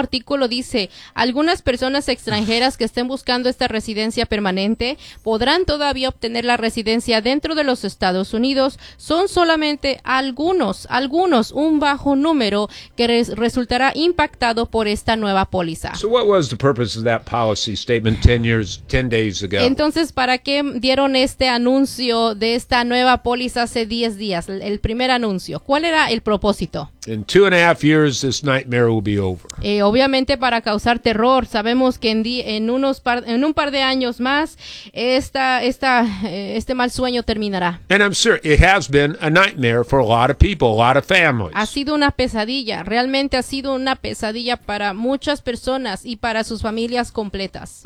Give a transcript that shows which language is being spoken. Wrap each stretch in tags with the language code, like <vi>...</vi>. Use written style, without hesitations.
<es>Artículo dice, algunas personas extranjeras que estén buscando esta residencia permanente podrán todavía obtener la residencia dentro de los Estados Unidos. Son solamente algunos, un bajo número que resultará impactado por esta nueva póliza.</es> <en>So what was the purpose of that policy statement 10 days ago?</en> <es>Entonces, ¿para qué dieron este anuncio de esta nueva póliza hace 10 días? El primer anuncio. ¿Cuál era el propósito?</es> <en>In 2.5 years, this nightmare will be over.</en> <es>Obviamente para causar terror, sabemos que en un par de años más este mal sueño terminará.</es> <en>And I'm sure it has been a nightmare for a lot of people, a lot of families.</en> <es>Ha sido una pesadilla, realmente ha sido una pesadilla para muchas personas y para sus familias completas.</es>